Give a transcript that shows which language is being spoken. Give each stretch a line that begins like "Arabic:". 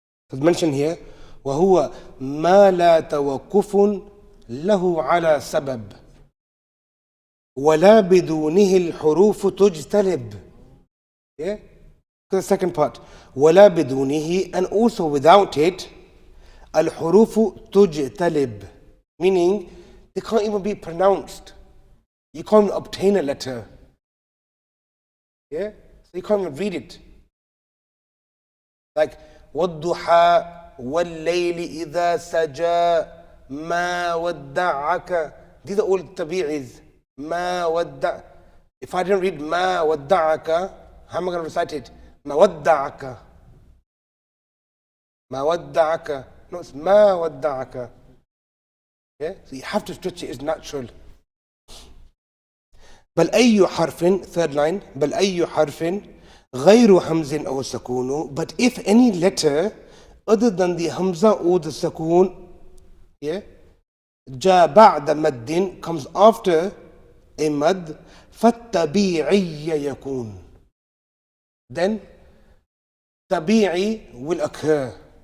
English: It's mentioned here,
Arabic: وهو ما لا توقف له على سبب ولا بدونه الحروف تجتلب.
English: Yeah? The second part.
Arabic: ولا بدونه,
English: and also without it,
Arabic: الحروف تجتلب.
English: Meaning, they can't even be pronounced. You can't obtain a letter. Yeah? So you can't even read it. Like,
Arabic: وَالضُّحَى وَاللَّيْلِ إِذَا سَجَى مَا وَدَّعَكَ.
English: These are all tabi'is.
Arabic: مَا وَدَّعَ.
English: If I didn't read
Arabic: مَا وَدَّعَكَ,
English: how am I going to recite it? مَا وَدَّعَكَ.
Arabic: مَا وَدَّعَكَ.
English: No, it's
Arabic: مَا وَدَّعَكَ.
English: Yeah? So you have to stretch it, it's natural.
Arabic: بل أي حرف,
English: third line,
Arabic: بل أي حرف غير همز أو سكون.
English: But if any letter other than the hamza or the sakoon, yeah,
Arabic: جاء بعد مد,
English: comes after a mad,
Arabic: فالطبيعي يكون.
English: Then tabi'i will occur.